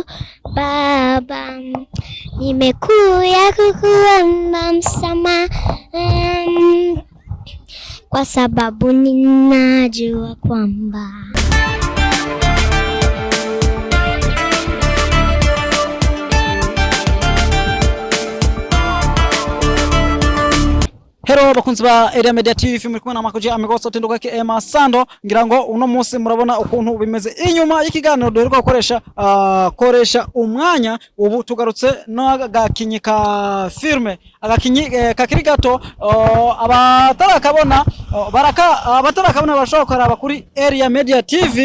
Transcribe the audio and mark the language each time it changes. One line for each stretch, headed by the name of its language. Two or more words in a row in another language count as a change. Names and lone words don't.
Swahili: Baba, nimekuja kukuomba msamaha kwa sababu ninajua kwamba
Rundi: Hello bakunzi ba Area Media TV, muri kumwe na Makoje Amigoso Tinduka ke Emma Sando. Ngira ngo uno munsi murabona ukuntu bimeze inyuma y'ikiganiro duheruka koresha umwanya. Ubu tugarutse no agakinyi ka filme, agakinyi kakiri gato, abatarakabona bashobora kuraba kuri Area Media TV.